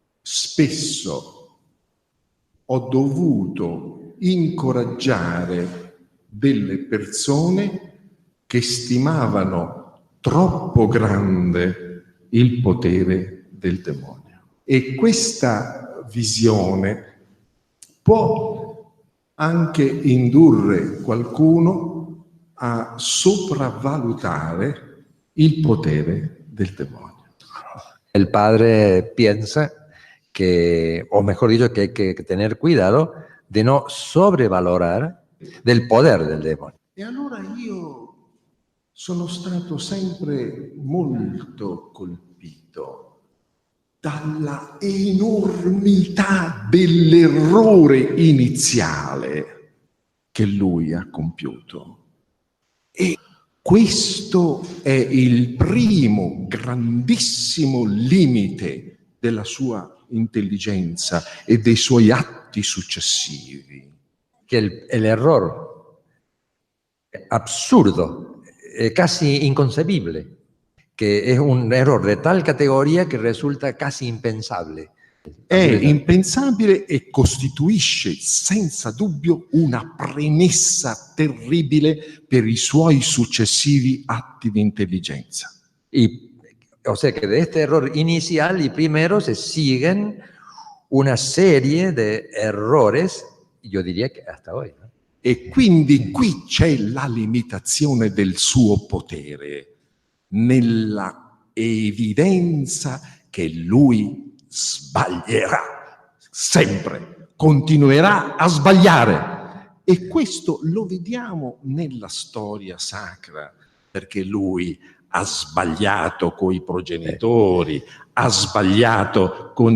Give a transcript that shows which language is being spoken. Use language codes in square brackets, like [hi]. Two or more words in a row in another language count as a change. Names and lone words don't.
[it] spesso ho dovuto incoraggiare delle persone che stimavano troppo grande il potere del demonio. E questa visione può anche indurre qualcuno a sopravvalutare il potere del demonio. [es] El padre piensa que, o mejor dicho, que hay que tener cuidado de no sobrevalorar del poder del demonio. [it] E allora io sono stato sempre molto colpito dalla enormità dell'errore iniziale che lui ha compiuto. E questo è il primo grandissimo limite della sua intelligenza e dei suoi atti successivi. [es] Que el error absurdo, casi inconcebible, que es un error de tal categoría que resulta casi impensable. [it] È impensabile e costituisce senza dubbio una premessa terribile per i suoi successivi atti di intelligenza. [es] O sea que de este error inicial y primero se siguen una serie de errores, yo diría que hasta hoy, ¿no? [it] E quindi qui c'è la limitazione del suo potere, nella evidenza che lui sbaglierà sempre, continuerà a sbagliare. E questo lo vediamo nella storia sacra, perché lui ha sbagliato con i progenitori, ha sbagliato con